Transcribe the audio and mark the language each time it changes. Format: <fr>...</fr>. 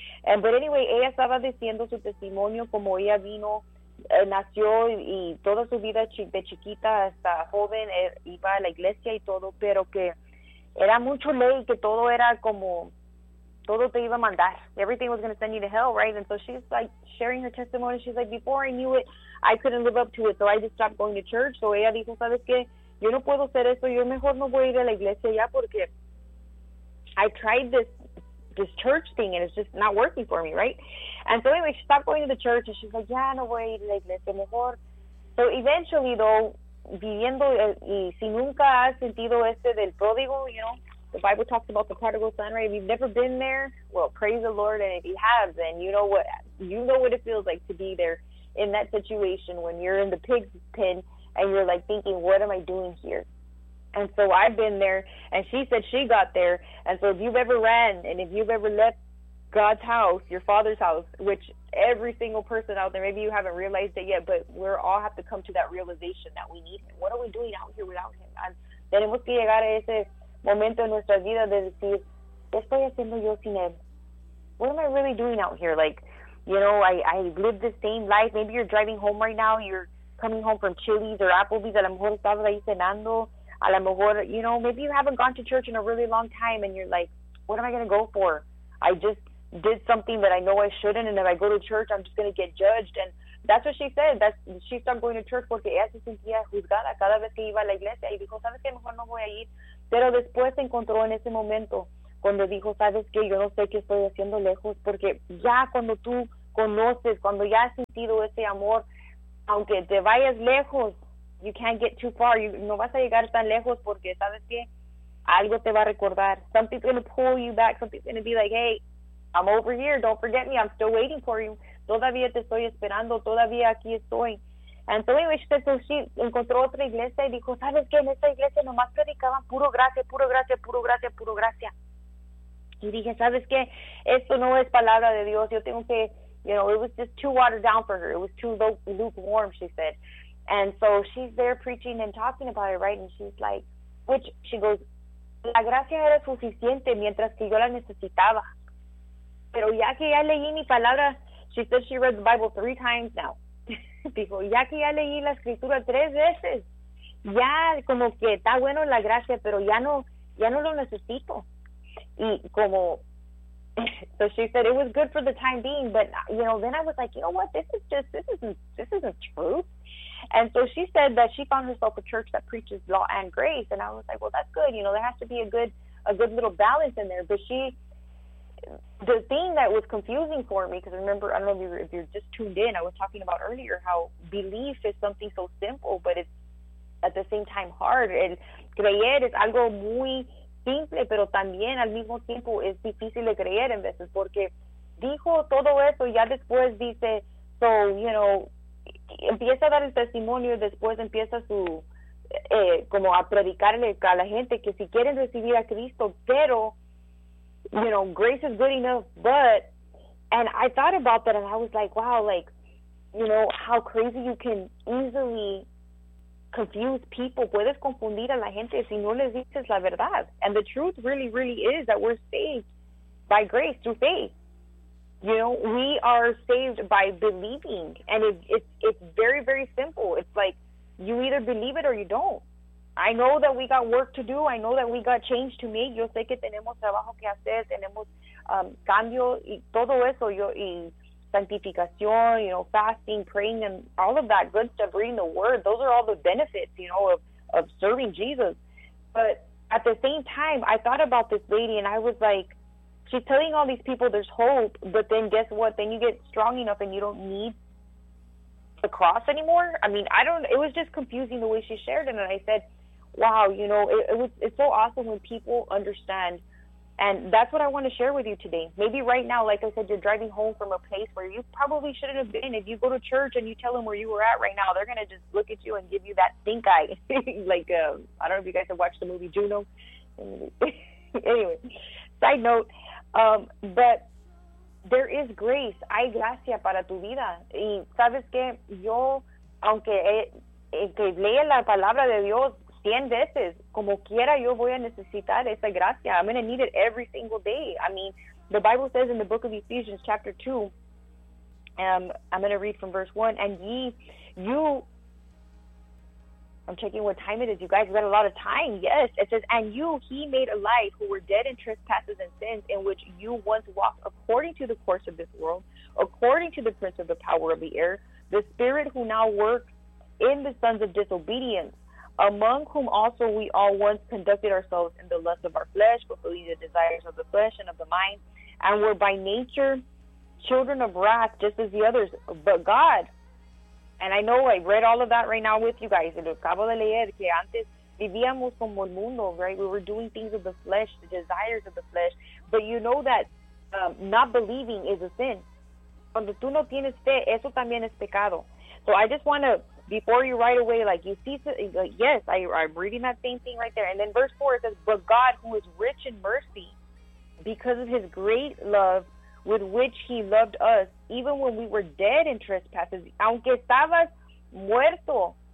<en>But anyway,</en> <es>ella estaba diciendo su testimonio, como ella vino, nació y toda su vida de chiquita hasta joven, iba a la iglesia y todo, pero que era mucho ley, que todo era como, todo te iba a mandar.</es> <en>Everything was going to send you to hell, right? And so she's like sharing her testimony. She's like, before I knew it, I couldn't live up to it, so I just stopped going to church.</en> <es>So ella dijo, ¿sabes qué? Yo no puedo hacer eso. Yo mejor no voy a ir a la iglesia ya porque</es> <en>I tried this church thing and it's just not working for me, right? And so anyway, she stopped going to the church and she's like,</en> <es>ya no voy a ir a la iglesia, mejor.</es> <en>So eventually, though,</en> <es>viviendo, y si nunca has sentido este del</es> <en>pródigo, you know, the Bible talks about the prodigal son, right? If you've never been there, well, praise the Lord. And if you have, then you know what it feels like to be there in that situation when you're in the pig's pen and you're like thinking, what am I doing here? And so I've been there, and she said she got there. And so if you've ever ran, and if you've ever left God's house, your father's house, which every single person out there, maybe you haven't realized it yet, but we all have to come to that realization that we need him. What are we doing out here without him?</en> <es>And tenemos que llegar a ese momento en nuestra vida de decir, ¿qué estoy haciendo yo sin él?</es> <en>What am I really doing out here? Like, you know, I live the same life. Maybe you're driving home right now. You're coming home from Chili's or Applebee's.</en> <es>A lo mejor estabas ahí cenando. A lo mejor,</es> <en>you know, maybe you haven't gone to church in a really long time and you're like, what am I going to go for? I just did something that I know I shouldn't, and if I go to church, I'm just going to get judged. And that's what she said. She stopped going to church</en> <es>porque ella se sentía juzgada cada vez que iba a la iglesia. Y dijo, ¿sabes qué? Mejor no voy a ir. Pero después se encontró en ese momento cuando dijo, ¿sabes qué? Yo no sé qué estoy haciendo lejos. Porque ya cuando tú conoces, cuando ya has sentido ese amor, aunque te vayas lejos,</es> <en>you can't get too far. You</en> <es>no vas a llegar tan lejos porque, ¿sabes qué? Algo te va a recordar.</es> <en>Something's going to pull you back. Something's going to be like, hey, I'm over here. Don't forget me. I'm still waiting for you.</en> <es>Todavía te estoy esperando. Todavía aquí estoy.</es> <en>And so anyway, she</en> <es>encontró otra iglesia y dijo, ¿sabes qué? En esta iglesia nomás predicaban puro gracia, puro gracia, puro gracia, puro gracia. Y dije, ¿sabes qué? Esto no es palabra de Dios. Yo tengo que,</es> <en>you know, it was just too watered down for her. It was too lukewarm, she said. And so she's there preaching and talking about it, right? And she's like, which she goes,</en> <es>la gracia era suficiente mientras que yo la necesitaba. Pero ya que ya leí mi palabra,</es> <en>she said she read the Bible 3 times now.</en> <es>Dijo, ya que ya leí la escritura 3 veces, ya como que está bueno la gracia, pero ya no lo necesito. Y como,</es> <en>so she said it was good for the time being, but, you know, then I was like, you know what, this isn't true. And so she said that she found herself a church that preaches law and grace. And I was like, well, that's good. You know, there has to be a good little balance in there. But the thing that was confusing for me, because remember, I don't know if you're just tuned in, I was talking about earlier how belief is something so simple, but it's at the same time hard.</en> <es>El creer es algo muy simple, pero también al mismo tiempo es difícil de creer en veces. Porque dijo todo eso, ya después dice,</es> <en>so, you know,</en> <es>empieza a dar el testimonio y después empieza como a predicarle a la gente que si quieren recibir a Cristo, pero,</es> <en>you know, grace is good enough, but, and I thought about that and I was like, wow, like, you know, how crazy you can easily confuse people.</en> <es>Puedes confundir a la gente si no les dices la verdad.</es> <en>And the truth really, really is that we're saved by grace through faith. You know, we are saved by believing, and it's very, very simple. It's like you either believe it or you don't. I know that we got work to do. I know that we got change to make.</en> <es>Yo sé que tenemos trabajo que hacer, tenemos cambio y todo eso. Yo y</es> <en>santificación, you know, fasting, praying, and all of that good stuff. Reading the word, those are all the benefits, you know, of serving Jesus. But at the same time, I thought about this lady, and I was like, she's telling all these people there's hope, but then guess what? Then you get strong enough and you don't need the cross anymore. I mean, it was just confusing the way she shared it. And I said, wow, you know, it's so awesome when people understand. And that's what I want to share with you today. Maybe right now, like I said, you're driving home from a place where you probably shouldn't have been. If you go to church and you tell them where you were at right now, they're going to just look at you and give you that stink eye. I don't know if you guys have watched the movie Juno. Anyway, side note. But there is grace.</en> <es>Hay gracia para tu vida. Y sabes que yo, aunque que lea la palabra de Dios 100 veces, como quiera yo voy a necesitar esa gracia.</es> <en>I'm going to need it every single day. I mean, the Bible says in the book of Ephesians chapter 2, I'm going to read from verse 1, and ye, you, I'm checking what time it is. You guys got a lot of time. Yes, it says, and you, he made alive who were dead in trespasses and sins, in which you once walked according to the course of this world, according to the prince of the power of the air, the spirit who now works in the sons of disobedience, among whom also we all once conducted ourselves in the lust of our flesh, fulfilling the desires of the flesh and of the mind, and were by nature children of wrath, just as the others. But God, and I know I read all of that right now with you guys,</en> <es>lo acabo de leer, que antes vivíamos como el mundo,</es> <en>right? We were doing things of the flesh, the desires of the flesh. But you know that not believing is a sin.</en> <es>Cuando tú no tienes fe, eso también es pecado.</es> <en>So I just want to, before you right away, like, you see, yes, I'm reading that same thing right there. And then verse 4, it says, but God, who is rich in mercy, because of his great love with which he loved us, even when we were dead in trespasses,</en> <es>aunque estabas muerto.</es>